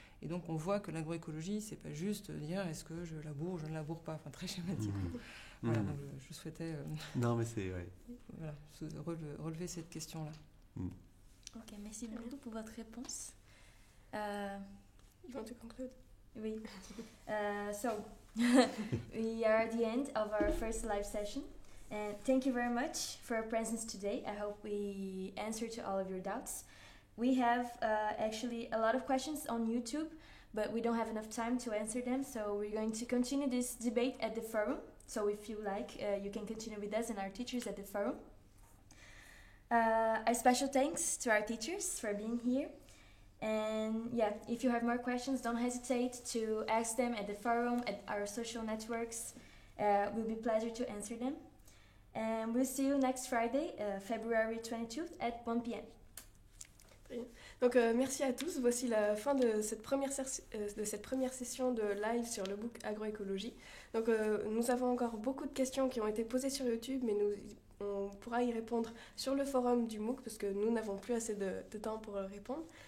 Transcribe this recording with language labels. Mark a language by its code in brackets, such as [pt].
[fr] Et donc on voit que l'agroécologie, c'est pas juste dire est-ce que je laboure ou je ne laboure pas, enfin très schématiquement. Voilà, donc je souhaitais non, mais c'est, ouais. Voilà, relever cette question-là. Ok, merci beaucoup pour votre réponse. [en] You want to conclude? [fr] Oui. [en] So, we are at the end of our first live session. And thank you very much for your presence today. I hope we answered to all of your doubts. We have actually a lot of questions on YouTube, but we don't have enough time to answer them. So we're going to continue this debate at the forum. So if you like, you can continue with us and our teachers at the forum. A special thanks to our teachers for being here. And yeah, if you have more questions, don't hesitate to ask them at the forum, at our social networks. It will be a pleasure to answer them. And we'll see you next Friday, February 22nd at 1 p.m. [fr] Donc merci à tous, voici la fin de cette première session de live sur le MOOC agroécologie. Donc nous avons encore beaucoup de questions qui ont été posées sur YouTube, mais on pourra y répondre sur le forum du MOOC parce que nous n'avons plus assez de temps pour répondre.